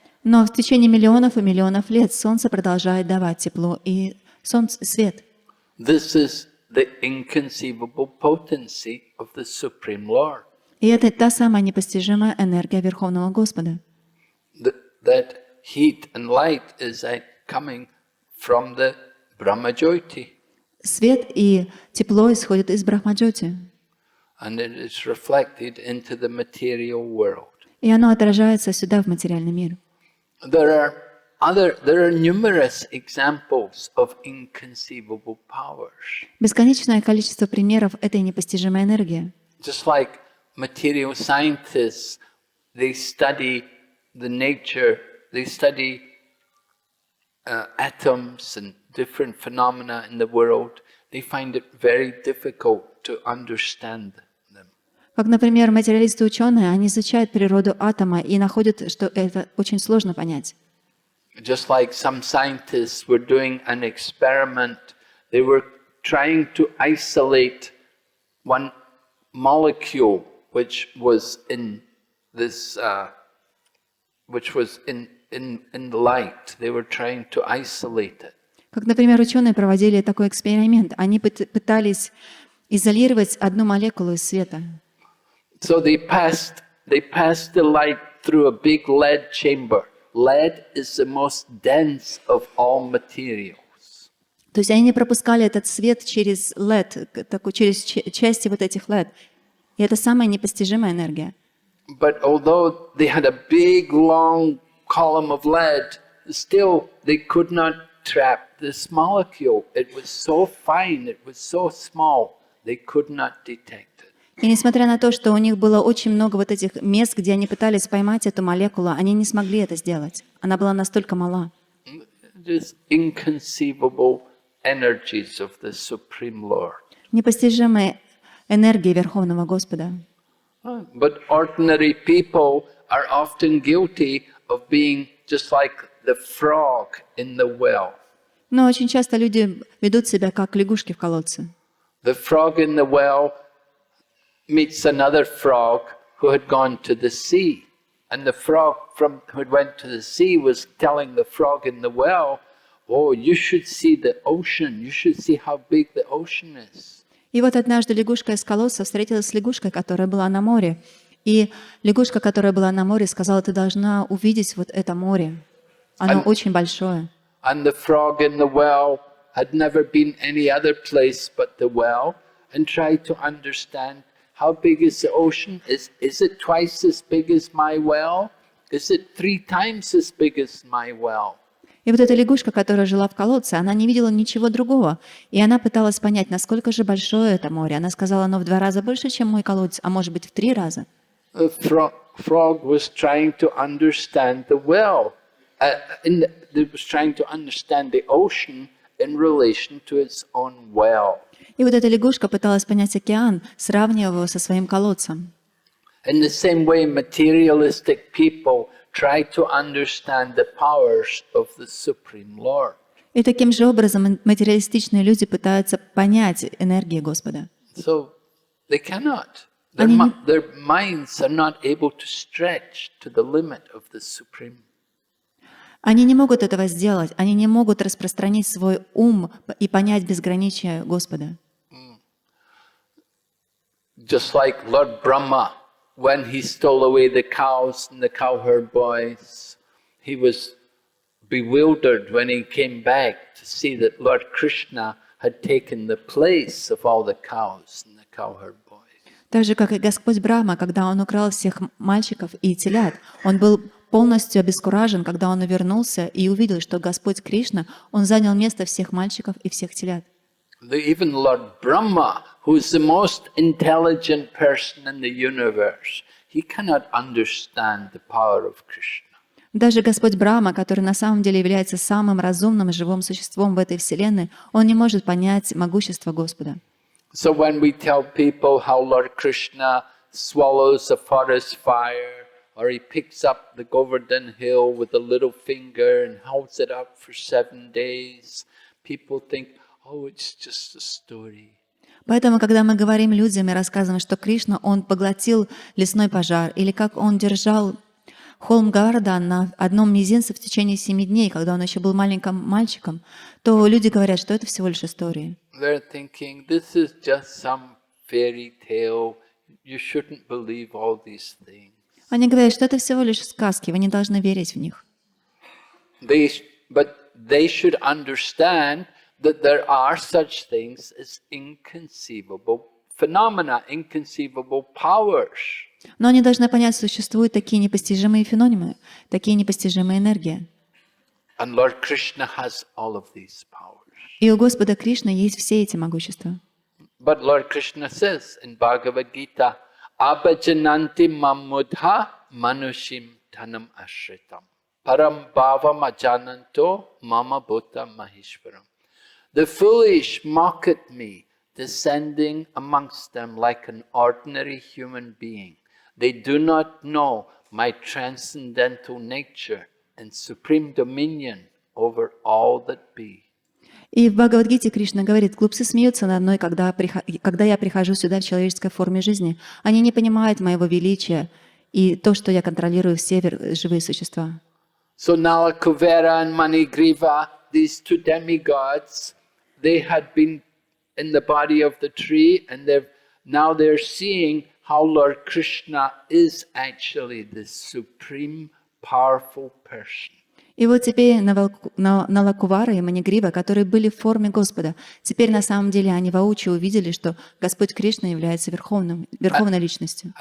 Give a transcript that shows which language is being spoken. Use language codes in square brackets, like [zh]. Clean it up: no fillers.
[ru] Но в tечение миллионов и миллионов лет Солнце продолжает давать тепло и свет. [en] This is the inconceivable potency of the Supreme Lord. [ru] И это та самая непостижимая энергия Верховного Господа. [en] That heat and light is coming from the Brahma-jyoti. [ru] Свет и тепло исходят из Брахма-джоти. [en] And it is reflected into the material world. [ru] И оно отражается сюда, в материальный мир. [en] There are numerous examples of inconceivable powers. [ru] Бесконечное количество примеров этой непостижимой энергии. [en] Just like material scientists, they study the nature, they study atoms and different phenomena in the world. They find it very difficult to understand them. [ru] Как, например, материалисты-ученые, они изучают природу атома и находят, что это очень сложно понять. [en] Just like some scientists were doing an experiment, they were trying to isolate one molecule which was in this, which was in the light. They were trying to isolate it. [ru] Как, например, ученые проводили такой эксперимент. Они пытались изолировать одну молекулу из света. [en] So they passed the light through a big lead chamber. Lead is the most dense of all materials. [ru] То есть они не пропускали этот свет через LED, через части вот этих LED. И это самая непостижимая энергия. [en] But although they had a big, long column of lead, still they could not trap this molecule. It was so fine, it was so small, they could not detect it. [ru] И несмотря на то, что у них было очень много вот этих мест, где они пытались поймать эту молекулу, они не смогли это сделать. Она была настолько мала. [en] Just inconceivable energies of the Supreme Lord. [ru] Непостижимая энергия Верховного Господа. [en] But ordinary people are often guilty of being just like the frog in the well. [ru] Но очень часто люди ведут себя как лягушки в колодце. [en] The frog in the well meets another frog who had gone to the sea. And the frog who went to the sea was telling the frog in the well, "Oh, you should see the ocean. You should see how big the ocean is." [ru] И вот однажды лягушка из колодца встретилась с лягушкой, которая была на море. И лягушка, которая была на море, сказала: ты должна увидеть вот это море. Оно очень большое. [en] And the frog in the well had never been any other place but the well, and tried to understand how big is the ocean. Is it twice as big as my well? Is it 3 times as big as my well? [ru] И вот эта лягушка, которая жила в колодце, она не видела ничего другого. И она пыталась понять, насколько же большое это море. Она сказала: оно в 2 раза больше, чем мой колодец, а может быть в 3 раза. [en] The frog was trying to understand the well. It was trying to understand the ocean in relation to its own well. [ru] И вот эта лягушка пыталась понять океан, сравнивая его со своим колодцем. [en] In the same way, materialistic people try to understand the powers of the Supreme Lord. [ru] И таким же образом материалистичные люди пытаются понять энергии Господа. [en] So they cannot. Their minds are not able to stretch to the limit of the Supreme. [ru] Они не могут этого сделать, они не могут распространить свой ум и понять безграничие Господа. [en] Just like Lord Brahma, when he stole away the cows and the cowherd boys, he was bewildered when he came back to see that Lord Krishna had taken the place of all the cows and the cowherd boys. [ru] Так же, как и Господь Брахма, когда Он украл всех мальчиков и телят, Он был полностью обескуражен, когда Он вернулся и увидел, что Господь Кришна, Он занял место всех мальчиков и всех телят. [en] Even Lord Brahma, who is the most intelligent person in the universe, he cannot understand the power of Krishna. [ru] Даже Господь Брахма, который на самом деле является самым разумным и живым существом в этой вселенной, Он не может понять могущество Господа. [en] So when we tell people how Lord Krishna swallows a forest fire, or he picks up the Govardhan hill with a little finger and holds it up for 7 days, people think, oh, it's just a story. [ru] Поэтому, когда мы говорим людям и рассказываем, что Кришна, Он поглотил лесной пожар, или как Он держал холм Говардхан на одном мизинце в течение 7 дней, когда Он еще был маленьким мальчиком, то люди говорят, что это всего лишь история. [en] They're thinking, this is just some fairy tale. You shouldn't believe all these things. [ru] Они говорят, что это всего лишь сказки, вы не должны верить в них. [en] But they should understand that there are such things as inconceivable phenomena, inconceivable powers. [ru] Но они должны понять, существуют такие непостижимые феномены, такие непостижимые энергии. [en] And Lord Krishna has all of these powers. [ru] И у Господа Кришны есть все эти могущества. [en] But Lord Krishna says in Bhagavad Gita, [sa] Abhajananti mamudha manushim tanam ashritam. Param bhavam ajananto mama bhuta mahishvaram. [en] The foolish mock at me, descending amongst them like an ordinary human being. They do not know my transcendental nature and supreme dominion over all that be. [ru] И в Бхагавад-гите Кришна говорит: глупцы смеются надо мной, когда я прихожу сюда в человеческой форме жизни. Они не понимают моего величия и то, что я контролирую все живые существа. [en] So Nalakuvera and Manigriva, these 2 demigods, they had been in the body of the tree, and now they're seeing how Lord Krishna is actually the supreme, powerful person. [ru] И вот теперь Налакувара и Манигрива, которые были в форме Господа, теперь на самом деле они воочию увидели, что Господь Кришна является верховной личностью.